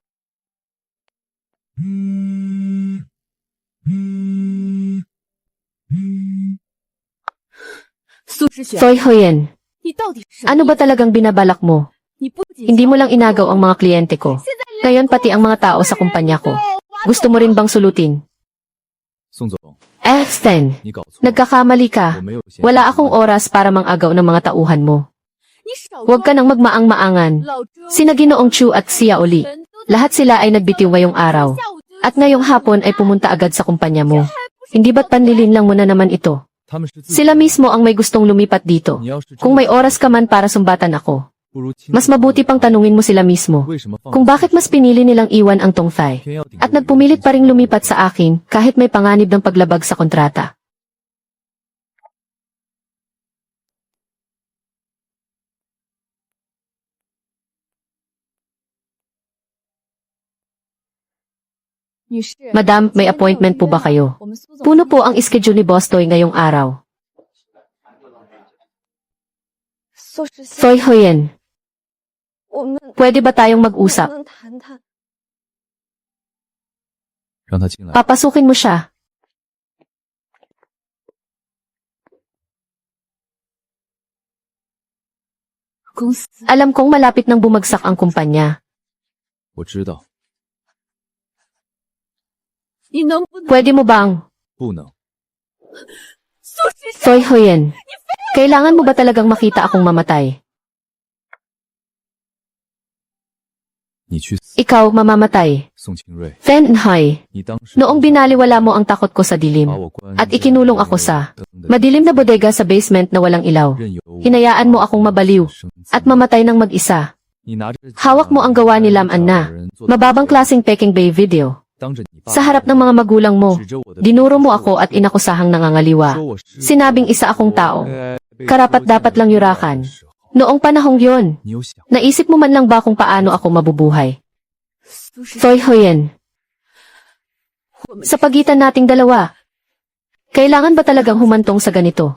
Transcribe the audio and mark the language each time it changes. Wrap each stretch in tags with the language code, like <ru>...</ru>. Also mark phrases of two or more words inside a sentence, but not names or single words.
<tl>Thoy Huyen, ano ba talagang binabalak mo? Hindi mo lang inagaw ang mga kliyente ko. Ngayon pati ang mga tao sa kumpanya ko. Gusto mo rin bang sulutin?</tl> <zh>宋总，</zh> <tl>Sten,</tl> <zh>你搞错了，</zh> <tl>nagkakamali</tl> <zh>我</zh> <tl>ka.</tl> <zh>没有嫌</zh> <tl>Wala akong oras para mangagaw ng mga tauhan mo. Huwag ka nang magmaang-maangan. Sina Ginoong Chu at Sia Oli. Lahat sila ay nagbitiw ngayong araw. At ngayong hapon ay pumunta agad sa kumpanya mo. Hindi ba't panlilin lang mo na naman ito?</tl> <zh>他们是自己</zh> <tl>Sila mismo ang may gustong lumipat dito.</tl> <zh>你要是真</zh> <tl>Kung may oras ka man para sumbatan ako,</tl> <zh>不如亲</zh> <tl>mas mabuti pang tanungin mo sila mismo.</tl> <zh>为什么放</zh> <tl>Kung bakit mas pinili nilang iwan ang Tongfai.</tl> <zh>偏要顶</zh> <tl>At nagpumilit pa ring lumipat sa akin kahit may panganib ng paglabag sa kontrata. Madam, may appointment po ba kayo? Puno po ang schedule ni Bostoy ngayong araw. Thoy Huyen, pwede ba tayong mag-usap?</tl> <zh>让他进来。</zh> <tl>Papasukin mo siya. Alam kong malapit nang bumagsak ang kumpanya.</tl> <zh>我知道，</zh> <tl>Pwede mo bang?</tl> <zh>不能。</zh> <tl>Thoy Huyen, kailangan mo ba talagang makita akong mamatay?</tl> <zh>你去死，</zh> <tl>Ikaw mamamatay.</tl> <zh>宋清瑞，</zh> <tl>Fen Nhoy,</tl> <zh>你当时</zh> <tl>noong binaliwala mo ang takot ko sa</tl> <zh>把</zh> <tl>dilim</tl> <zh>我关</zh> <tl>at ikinulong ako sa</tl> <zh>灯的</zh> <tl>madilim na bodega sa basement na walang ilaw.</tl> <zh>任由我</zh> <tl>Hinayaan mo akong mabaliw</tl> <zh>生子</zh> <tl>at mamatay ng mag-isa.</tl> <zh>你拿着</zh> <tl>Hawak mo ang gawa ni Lam Anna. Mababang klaseng Peking Bay video.</tl> <zh>当着你爸</zh> <tl>Sa harap ng mga magulang mo,</tl> <zh>指着我的</zh> <tl>dinuro mo ako at inakusahang nangangaliwa.</tl> <zh>说我是</zh> <tl>Sinabing isa akong tao.</tl> <zh>被</zh> <tl>Karapat dapat lang yurakan.</tl> <zh>的时候</zh> <tl>Noong panahong yon,</tl> <zh>你有想</zh> <tl>naisip mo man lang ba kung paano ako mabubuhay? Thoy Huyen, sa pagitan nating dalawa, kailangan ba talagang humantong sa ganito?</tl>